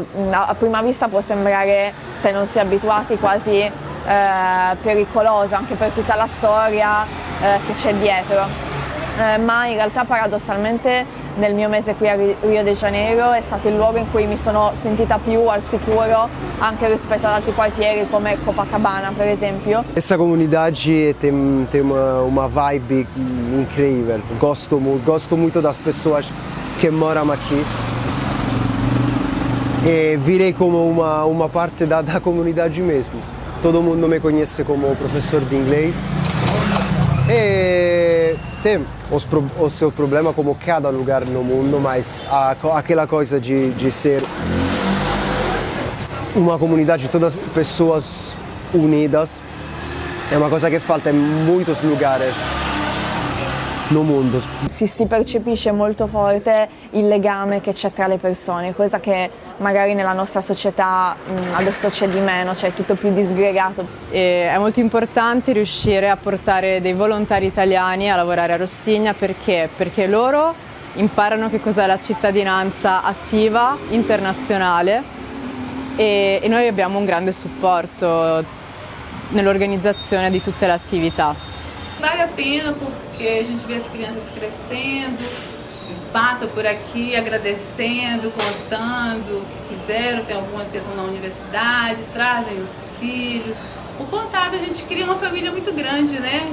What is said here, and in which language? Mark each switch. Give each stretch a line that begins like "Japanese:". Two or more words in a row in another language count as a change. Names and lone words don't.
Italian: A prima vista può sembrare, se non si è abituati, quasi pericoloso anche per tutta la storia che c'è dietro. Ma in realtà paradossalmente nel mio mese qui a Rio de Janeiro è stato il luogo in cui mi sono sentita più al sicuro anche rispetto ad altri quartieri come Copacabana per esempio.
Portuguese: Essa comunidade tem uma vibe incrível, gosto muito das pessoas que moram aqui e virei como uma parte da comunidade mesmo. Todo mundo me conhece como professor de inglês e tem o seu problema como cada lugar no mundo, mas aquela coisa de ser uma comunidade, todas pessoas unidas,
Italian: è una cosa che falta in molti luoghi nel mondo. Si percepisce molto forte il legame che c'è tra le persone, cosa che magari nella nostra società adesso c'è di meno, cioè è tutto più disgregato. E è molto importante riuscire a portare dei volontari italiani a lavorare a Rossigna perché loro imparano che cos'è la cittadinanza attiva internazionale e noi abbiamo un grande supporto nell'organizzazione di tutte le attività.
Portuguese: Vale a pena porque a gente vê as crianças crescendo, passa por aqui agradecendo, contando o que fizeram, tem algumas que estão na universidade, trazem os filhos. O contato, a gente cria uma família muito grande, né?